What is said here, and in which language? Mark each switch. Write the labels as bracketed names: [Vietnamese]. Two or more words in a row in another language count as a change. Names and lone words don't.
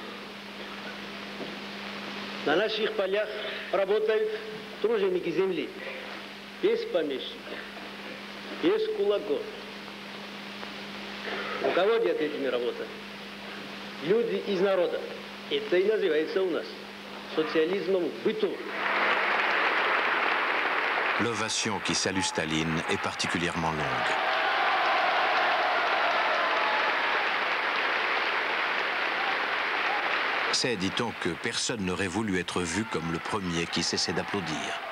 [Russian] На наших полях работают труженики земли, без помещиков, без кулаков. Руководят этими работами люди из народа. Это и называется у нас социализмом в быту. [French] L'ovation qui salue Staline est particulièrement longue. C'est, dit-on, que personne n'aurait voulu être vu comme le premier qui cessait d'applaudir.